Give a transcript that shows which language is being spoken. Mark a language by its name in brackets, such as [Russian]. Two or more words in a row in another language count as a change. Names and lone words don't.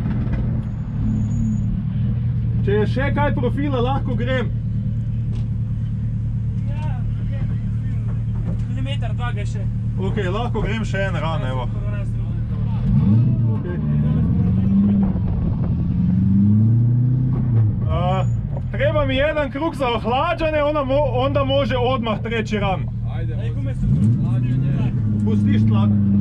[Slovenian] Če je še kaj profila, lahko grem. Ja, milimeter, dva ga še. Ok, lahko grem še en ran, [Croatian] evo. Treba mi jedan krug za ohlađanje, onda može odmah treći ran. Ajde, Ej, gume su tu. hlađenje. Pustiš tlak.